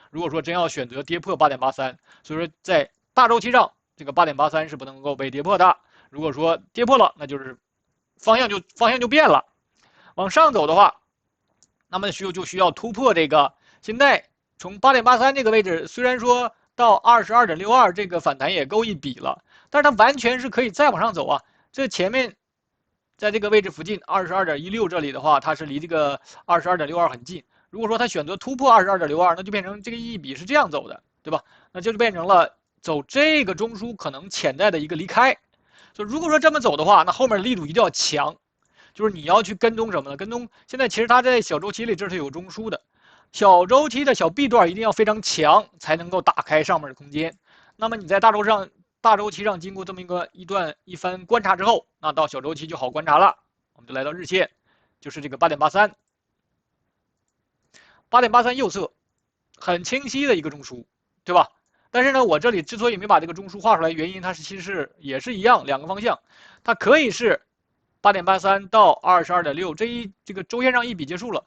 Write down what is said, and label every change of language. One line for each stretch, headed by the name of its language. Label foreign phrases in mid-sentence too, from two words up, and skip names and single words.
Chinese: 如果說真要選擇跌破 8.83， 所以說在大週期上，這個 8.83 是不能夠被跌破的。如果說跌破了，那就是方向就變了。往上走的話，那麼就需要突破這個現在從8.83這個位置，雖然說到22.62這個反彈也夠一筆了，但是它完全是可以再往上走啊。這前面在這個位置附近22.16這裡的話，它是離這個22.62很近。如果說它選擇突破22.62，那就變成這個一筆是這樣走的，对吧？那就变成了走這個中枢可能潛在的一個離開。就如果說這麼走的話，那後面的力度一定要強，就是你要去跟蹤什麼呢？跟蹤現在其實它在小周期裡這是有中枢的，小周期的小 B 段一定要非常強，才能夠打開上面的空間。那麼你在大周期上经過这麼一番觀察之後，那到小周期就好觀察了。我們就來到日線，就是這個8.83， 8.83右側很清晰的一個中枢，對吧？但是呢，我這裡之所以沒把這個中枢畫出來，原因它其實也是一樣，兩個方向，它可以是8.83到22.6，这個周線上一筆結束了。